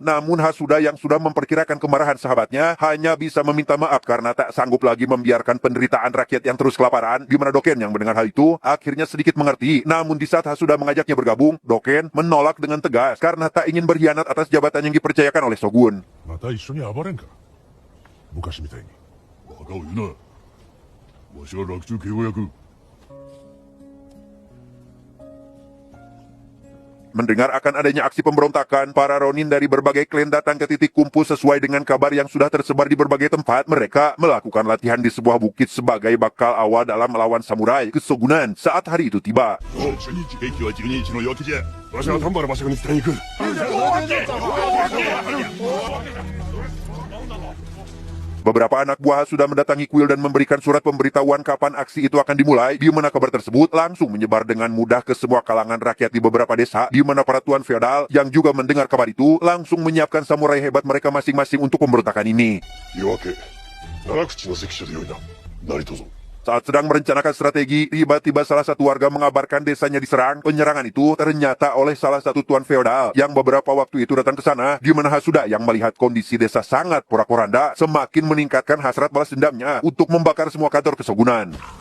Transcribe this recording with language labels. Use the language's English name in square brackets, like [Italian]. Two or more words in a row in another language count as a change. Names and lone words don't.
[Indonesian] Namun Hasuda yang sudah memperkirakan kemarahan sahabatnya hanya bisa meminta maaf karena tak sanggup lagi membiarkan penderitaan rakyat yang terus kelaparan. Di mana Doken yang mendengar hal itu akhirnya sedikit mengerti. Namun di saat Hasuda mengajaknya bergabung, Doken menolak dengan tegas karena tak ingin berkhianat atas jabatan yang dipercayakan oleh Shogun. [Japanese] また一緒に暴れんか。昔みたいに。バカを言うな。わしは洛中警護役。 [Indonesian] Mendengar akan adanya aksi pemberontakan, para ronin dari berbagai klan datang ke titik kumpul sesuai dengan kabar yang sudah tersebar di berbagai tempat. Mereka melakukan latihan di sebuah bukit sebagai bakal awal dalam melawan samurai kesogunan saat hari itu tiba. [Japanese] 敵は12日の夜明けじゃ。わしは丹原馬借に伝えに行く。 [Indonesian] Beberapa anak buah sudah mendatangi kuil dan memberikan surat pemberitahuan kapan aksi itu akan dimulai, di mana kabar tersebut langsung menyebar dengan mudah ke semua kalangan rakyat di beberapa desa, di mana para tuan feodal yang juga mendengar kabar itu langsung menyiapkan samurai hebat mereka masing-masing untuk pemberontakan ini. [Japanese] 夜明け、七口の関所でよいな。何とぞ。 [Indonesian] Saat sedang merencanakan strategi, tiba-tiba salah satu warga mengabarkan desanya diserang. Penyerangan itu ternyata oleh salah satu tuan feodal yang beberapa waktu itu datang ke sana, di mana Hasuda yang melihat kondisi desa sangat porak-poranda semakin meningkatkan hasrat balas dendamnya untuk membakar semua kantor kesogunan.